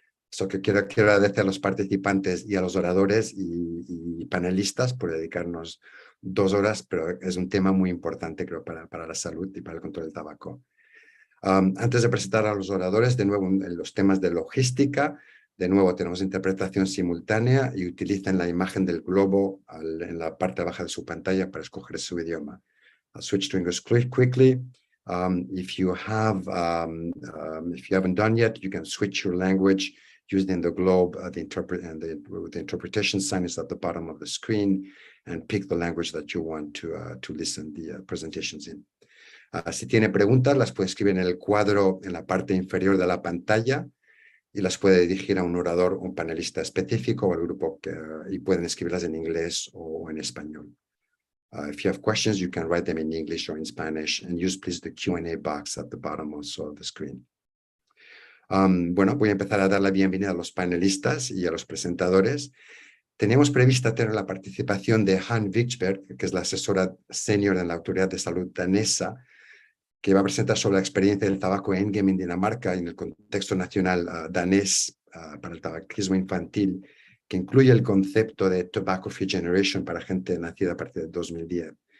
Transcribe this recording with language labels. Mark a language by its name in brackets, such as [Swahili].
[Spanish] So que quiero agradecer a los participantes y a los oradores y panelistas por dedicarnos 2 horas, pero es un tema muy importante, creo, para la salud y para el control del tabaco. Antes de presentar a los oradores, de nuevo, en los temas de logística, de nuevo tenemos interpretación simultánea y utilicen la imagen del globo en la parte baja de su pantalla para escoger su idioma. [English] I'll switch to English quickly. If you haven't done yet, you can switch your language using the globe. The interpretation sign is at the bottom of the screen, and pick the language that you want to listen the presentations in. [Spanish] Si tiene preguntas, las puede escribir en el cuadro en la parte inferior de la pantalla y las puede dirigir a un orador, un panelista específico o al grupo y pueden escribirlas en inglés o en español. [English] If you have questions, you can write them in English or in Spanish, and use please the Q&A box at the bottom also of the screen. [Spanish] Bueno, voy a empezar a dar la bienvenida a los panelistas y a los presentadores. Teníamos prevista tener la participación de Han Viksberg, que es la asesora senior de la Autoridad de Salud danesa, que va a presentar sobre la experiencia del tabaco endgame en Dinamarca y en el contexto nacional danés para el tabaquismo infantil, que incluye el concepto de Tobacco Free Generation para gente nacida a partir de 2010.